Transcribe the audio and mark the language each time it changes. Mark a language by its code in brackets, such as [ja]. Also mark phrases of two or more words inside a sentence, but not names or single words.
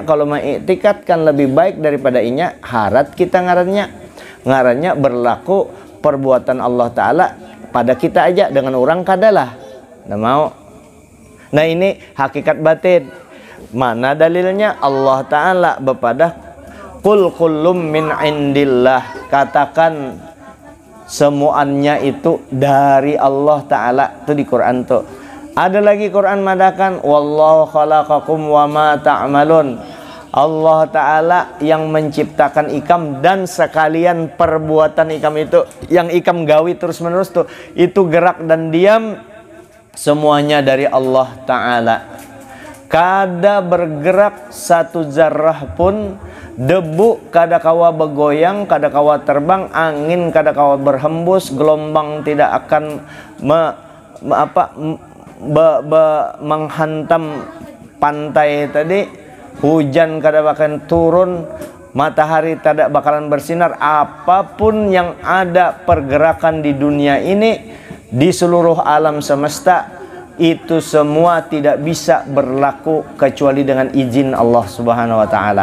[bjn] Kalau mengiktikadkan lebih baik daripada inya, harat kita ngarannya berlaku perbuatan Allah Ta'ala pada kita aja, dengan orang kadalah nggak mau. Nah ini hakikat batin. Mana dalilnya? Allah Ta'ala bepada [ar] qul kullum min indillah, [bjn] katakan semuanya itu dari Allah Ta'ala. Itu di Quran tuh. Ada lagi Quran madakan [ar] wallahu khalaqakum wa ma ta'malun. [bjn] Allah Ta'ala yang menciptakan ikam dan sekalian perbuatan ikam itu, yang ikam gawi terus menerus tuh, itu gerak dan diam, semuanya dari Allah Ta'ala. Kada bergerak satu zarrah pun, debu kada kawa bergoyang, kada kawa terbang, angin kada kawa berhembus, gelombang tidak akan menghantam pantai tadi, hujan kada bakalan turun, matahari tidak bakalan bersinar. [id] Apapun yang ada pergerakan di dunia ini, di seluruh alam semesta, itu semua tidak bisa berlaku kecuali dengan izin Allah Subhanahu wa Ta'ala.